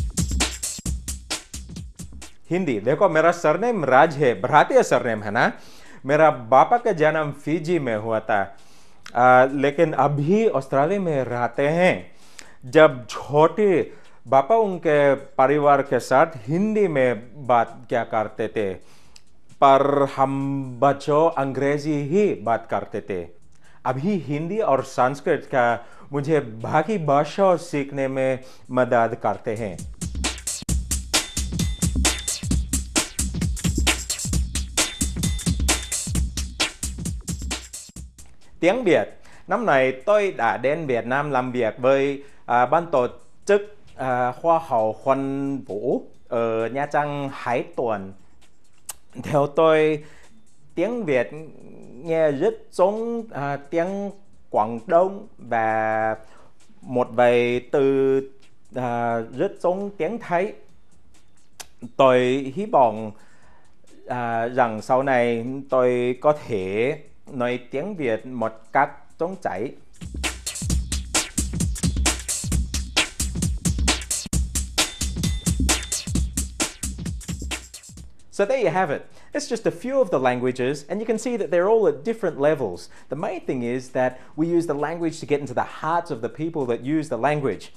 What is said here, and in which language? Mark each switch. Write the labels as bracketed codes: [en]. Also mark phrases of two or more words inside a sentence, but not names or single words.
[hi] う。हिंदी देखो, मेरा सरनेम राज है, भारतीय सरनेम है ना, मेरा पापा का जन्म फिजी में हुआ था, लेकिन अभी ऑस्ट्रेलिया में रहते हैं। जब छोटे पापा उनके परिवार के साथ हिंदी में बात क्या करते थे, पर हम बच्चों अंग्रेजी ही बात करते थे। अभी हिंदी और संस्कृत का मुझे बाकी भाषा सीखने में मदद करते हैं। [vi] Tiếng Việt. Năm này tôi đã đến Việt Nam làm việc với ban tổ chức Hoa hậu Huân Vũ ở Nha Trang 2 tuần. Theo tôi, tiếng Việt nghe rất giống tiếng Quảng Đông và một vài từ rất giống tiếng Thái. Tôi hy vọng rằng sau này tôi có thể nói tiếng Việt một cách trống chảy. [en] So there you have it. It's just a few of the languages, and you can see that they're all at different levels. The main thing is that we use the language to get into the hearts of the people that use the language.